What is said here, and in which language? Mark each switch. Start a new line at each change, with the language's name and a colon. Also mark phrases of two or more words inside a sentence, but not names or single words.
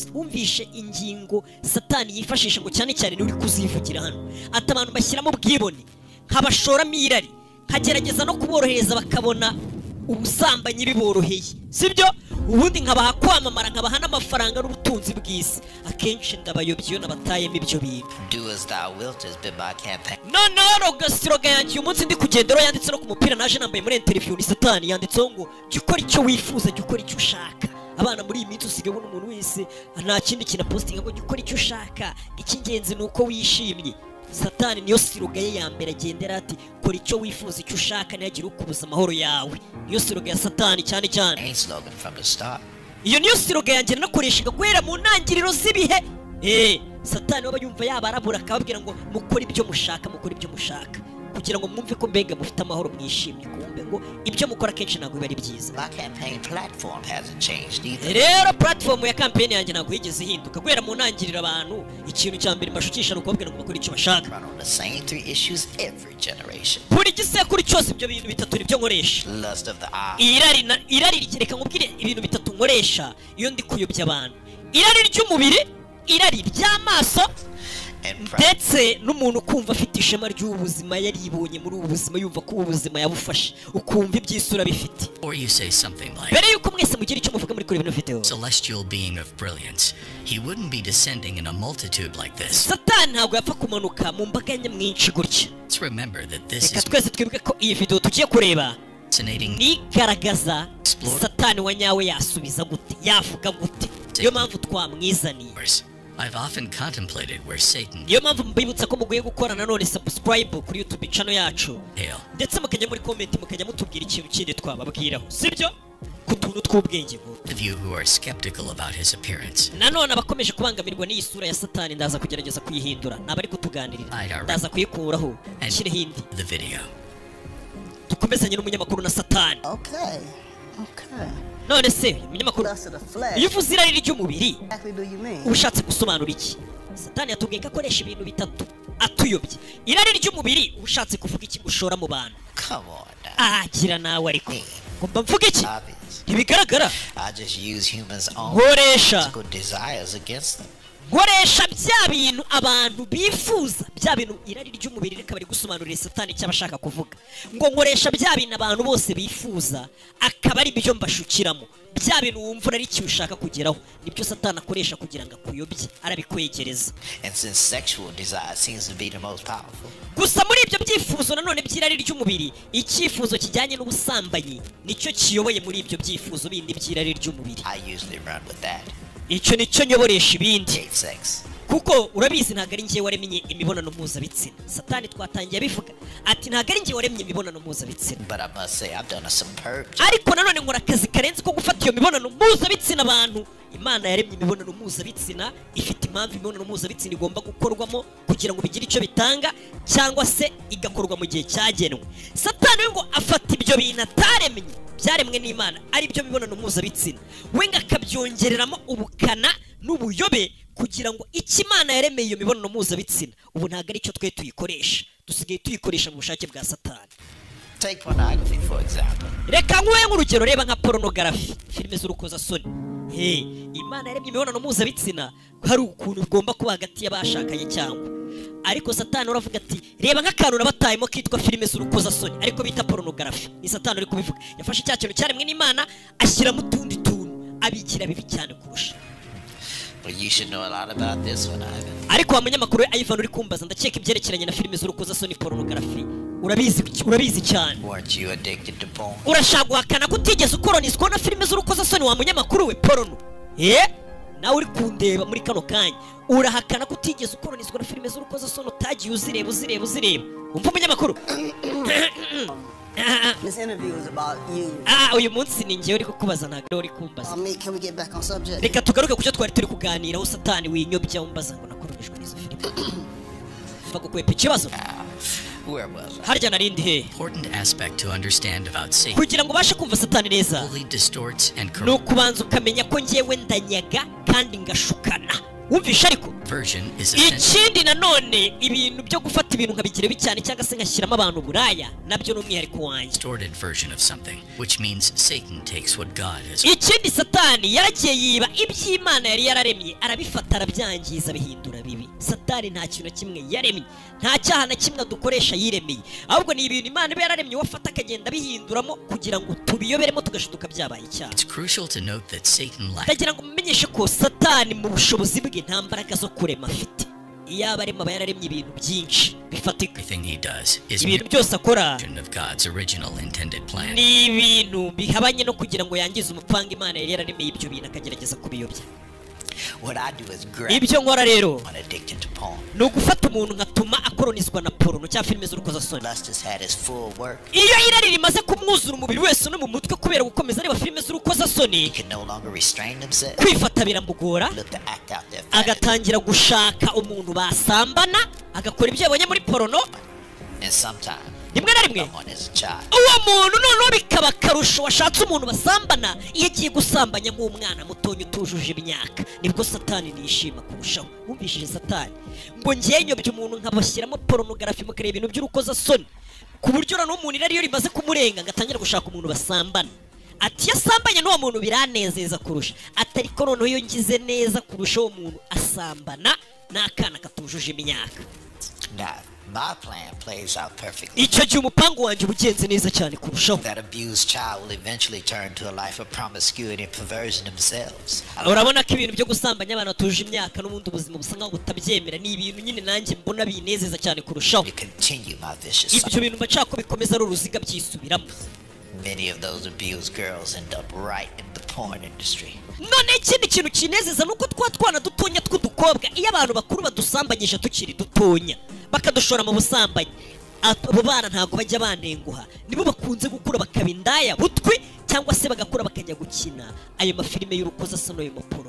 Kinyarwanda: Wumvishe ingingo Satani yifashisha ngo cyane cyane ni uri kuzivugira hano ati abantu bashyiramo ubwibone nkabashoramo irari nkagerageza no kuborohereza bakabona ubusambanyi biboroheye sibyo ubundi nkabaha kwamamara nkabaha n'amafaranga n'ubutunzi bw'isi akenshi ndabayobye iyo nabatayemo ibyo bintu.
English: Do as thou wilt has been my campaign.
Kinyarwanda: No gastroga yanjye uyu munsi ndi kugendera yanditse no ku mupira naje nambaye muri interview ni Satani yanditseho ngo jya ukora icyo wifuza jya ukora icyo ushaka. Abana muri iyi minsi usigaye ubona umuntu wese nta kindi kintu postinga ngo jya ukora icyo ushaka icy'ingenzi ni uko wishimye. Satani niyo siroga ye ya mbere agendera ati kora icyo wifuza icyo ushaka ntihagire ukubuza amahoro yawe. Niyo siroga ya Satani cyane cyane. Iyo niyo siroga yanjye nakoreshaga guhera mu ntangiriro z'ibihe. Satani waba yumva yabarabura akababwira ngo mukora ibyo mushaka mukora ibyo mushaka kugira ngo mwumve ko mbega mufite amahoro mwishimye kumbe ngo ibyo mukora kenshi ntabwo biba ari byiza.
English: My campaign platform hasn't changed either.
Kinyarwanda: Rero platform ya campaign yanjye ntabwo yigeze ihinduka guhera mu ntangiriro abantu ikintu cya mbere mbashukisha no kubabwira ngo bakore icyo bashaka.
English: Run on the same 3 issues every generation.
Kinyarwanda: Buri gisekuru cyose ibyo bintu bitatu nibyo nkoresha.
English: Lust of the eye.
Kinyarwanda: Irari reka nkubwire ibintu bitatu nkoresha iyo ndi kuyobya abantu. Irari ry'umubiri, irari ry'amaso, ndetse n'umuntu kumva afite ishema ry'ubuzima yaribonye muri ubu buzima yumva ko ubuzima yabufashe ukumva ibyisura bifite.
English: Or you say something like,
Kinyarwanda: mbere yuko mwese mugira icyo muvuga muri kuri bino video.
English: celestial being of brilliance, he wouldn't be descending in a multitude like this.
Kinyarwanda: Satani ntabwo yapfa kumanuka mu mbaga nyamwinshi gutya.
English: Let's remember that this
Kinyarwanda: Reka
English: is
Kinyarwanda: twese twibuke ko iyi video tugiye kureba
English: fascinating.
Kinyarwanda: nigaragaza Satani wa nyawe yasubiza gute, yavuga gute. Niyo mpamvu twamwizaniye.
English: I've often contemplated where Satan
Kinyarwanda: niyo mpamvu mbibutsa ko mugiye gukora nanone subscribe kuri YouTube channel yacu,
English: hail.
Kinyarwanda: ndetse mukajya muri comment mukajya mutubwira ikintu kindi twababwiraho, sibyo? Ku tuntu tw'ubwenge ngo
English: Of you who are skeptical about his appearance.
Kinyarwanda: nanone abakomeje kubangamirwa n'iyi sura ya Satani ndaza kugerageza kuyihindura, naba ari kutuganirira, ndaza kuyikuraho nshyire hindi.
English: The video.
Kinyarwanda: Dukomezanye n'umunyamakuru na Satani. Okay. none se umunyamakuru
English: Lust of the flesh.
Kinyarwanda: iyo uvuze irari ry'umubiri
English: Exactly do you mean?
Kinyarwanda: ushatse gusobanura iki? Satani yatubwiye ko akoresha ibintu bitatu atuyobye. Irari ry'umubiri ushatse kuvuga iki ushora mu bantu?
English: Come on now.
Kinyarwanda: Agira nawe ariko ngomba mvuga iki? Obvious. Ntibigaragara.
English: I just use humans' own
Kinyarwanda: nkoresha
English: physical desires against them.
Kinyarwanda: nkoresha bya bintu abantu bifuza, bya bintu irari ry'umubiri reka bari gusobanurira Satani icyo abashaka kuvuga ngo nkoresha bya bintu abantu bose bifuza akaba ari byo mbashukiramo, bya bintu wumva ari icyo ushaka kugeraho nibyo Satani akoresha kugira ngo akuyobye, arabikwegereza.
English: And since sexual desire seems to be the most powerful,
Kinyarwanda: gusa muri ibyo byifuzo nanone by'irari ry'umubiri, icyifuzo kijyanye n'ubusambanyi nicyo kiyoboye muri ibyo byifuzo bindi by'irari ry'umubiri.
English: I usually run with that.
Kinyarwanda: Icyo nicyo nyoboresha ibindi,
English: Gay sex.
Kinyarwanda: kuko urabizi ntabwo ari njye waremye imibonano mpuzabitsina. Satani twatangiye abivuga ati ntabwo ari njye waremye imibonano mpuzabitsina,
English: But I must say I've done a superb job.
Kinyarwanda: ariko nanone nkora akazi karenze ko gufata iyo mibonano mpuzabitsina abantu. Imana yaremye imibonano mpuzabitsina, ifite impamvu imibonano mpuzabitsina igomba gukorwamo kugira ngo bigire icyo bitanga cyangwa se igakorwa mu gihe cyagenwe. Satani we ngo afata ibyo bintu ataremye byaremwe n'Imana ari byo mibonano mpuzabitsina, we ngo akabyongereramo ubukana n'ubuyobe kugira ngo icyo Imana yaremeye iyo mibonano mpuzabitsina ubu ntabwo ari cyo twe tuyikoresha, dusigaye tuyikoresha mu bushake bwa Satani.
English: Take pornography, for example.
Kinyarwanda: Reka nguhe nk'urugero, reba nka pornography, filime z'urukozasoni. Imana yaremye imibonano mpuzabitsina hari ukuntu ugomba kuba hagati y'abashakanye cyangwa, ariko Satani uravuga ati reba nk'akantu nabatayemo kitwa filime z'urukozasoni ariko bita pornography. Ni Satani uri kubivuga, yafashe cya kintu cyaremwe n'Imana ashyiramo utundi tuntu abigira bibi cyane kurusha.
English: But you should know a lot about this one, Ivan.
Kinyarwanda: Ariko wa munyamakuru we Ivan uri kumbaza ndakeka ibyerekeranye na filime z'urukozasoni pornography urabizi cyane.
English: Weren't you addicted to porn?
Kinyarwanda: Urashaka guhakana ko utigeze ukoroniswa na filime z'urukozasoni wa munyamakuru we porno? Nawe uri kundeba muri kano kanya urahakana ko utigeze ukoroniswa na filime z'urukozasoni, utagiye uzireba umva umunyamakuru.
English: This interview is about you.
Kinyarwanda: Uyu munsi ni njyewe uri kukubaza ntabwo uri kumbaza.
English: Can we get back on subject?
Kinyarwanda: Reka tugaruke ku cyo twari turi kuganiraho. Satani winyobya umbaza ngo nakoronishwe n'izo filime. Mva gukwepa ikibazo.
English: Where was I?
Kinyarwanda: Harya narindi he?
English: Important aspect to understand about Satan.
Kinyarwanda: Kugira ngo ubashe kumva Satani neza
English: Fully distorts and ni corrupts.
Kinyarwanda: ukubanza ukamenya ko njyewe ndanyaga kandi ngashukana. Wumvisha ariko
English: Version is essential.
Kinyarwanda: ikindi nanone ibintu byo gufata ibintu nkabigira bicyane cyangwa se ngashyiramo abantu buraya nabyo ni umwihariko wanjye.
English: Distorted version of something, which means Satan takes what God has.
Kinyarwanda: Ikindi Satani yaragiye yiba iby'Imana yari yararemye arabifata arabyangiza bihindura bibi. Satani nta kintu na kimwe yaremye, nta cyaha na kimwe dukoresha yiremeye, ahubwo ni ibintu Imana iba yararemye wafata akagenda bihinduramo kugira ngo tubiyoberemo tugashutuka byabaye icyaha.
English: It's crucial to note that Satan lacks
Kinyarwanda: Ndagira ngo mumenyeshe ko Satani mu bushobozi bwe nta mbaraga zo kurema afite. Iyo abarema aba yararemye ibintu byinshi bifatika.
English: everything he does is
Kinyarwanda: Ibintu byose akora
English: version of God's original intended plan.
Kinyarwanda: ni ibintu bihabanye no kugira ngo yangize umupanga Imana yari yararemeye ibyo bintu akagerageza kubiyobya.
English: What I do is grab
Kinyarwanda: Ibyo nkora rero
English: someone addicted to porn.
Kinyarwanda: ni ugufata umuntu nkatuma akoronizwa na porno cyangwa filime z'urukozasoni.
English: Lust has had its full work.
Kinyarwanda: Iyo irari rimaze kumwuzura umubiri wese no mu mutwe kubera gukomeza areba filime z'urukozasoni,
English: He can no longer restrain himself.
Kinyarwanda: kwifata biramugora,
English: Look to act out their fantasy.
Kinyarwanda: agatangira gushaka umuntu basambana, agakora ibyo yabonye muri porno.
English: And sometimes
Kinyarwanda: rimwe na rimwe
English: someone is a child.
Kinyarwanda: uwo muntu noneho bikaba akarusho washatse umuntu basambana iyo agiye gusambanya nk'umwana mutonya utujuje imyaka nibwo satani nishima kurushaho. Wumvishije satani ngo ngiye nyobye umuntu nkabashyiramo pornography mukareba ibintu by'urukozasoni ku buryo noneho umuntu irariyo rimaze kumurenga ngatangira gushaka umuntu basambana. Ati yasambanye n'uwo muntu biranezeza kurusha, atari ko noneho iyo ngize neza kurusha uwo muntu asambana n'akana katujuje imyaka.
English: My plan plays out perfectly.
Kinyarwanda: Icyo gihe umupango wanjye ubugenze neza cyane kurushaho.
English: That abused child will eventually turn to a life of promiscuity and perversion themselves.
Kinyarwanda: Urabona ko ibintu byo gusambanya abantu batuje imyaka n'ubundi ubuzima busa nkaho butabyemera ni ibintu nyine nanjye mbona binezeza cyane kurushaho. Ibyo bintu bacako bikomeza ari uruziga byisubiramo.
English: Many of those abused girls end up right in the porn industry.
Kinyarwanda: None ikindi kintu kinezeza nuko twana dutonya tw'udukobwa iyo abantu bakuru badusambanyije tukiri dutonya bakadushora mu busambanyi, abo bana ntago bajya banenguha, nibo bakunze gukura bakaba indaya butwi cyangwa se bagakura bakajya gukina ayo mafilime y'urukozasano yo maporo.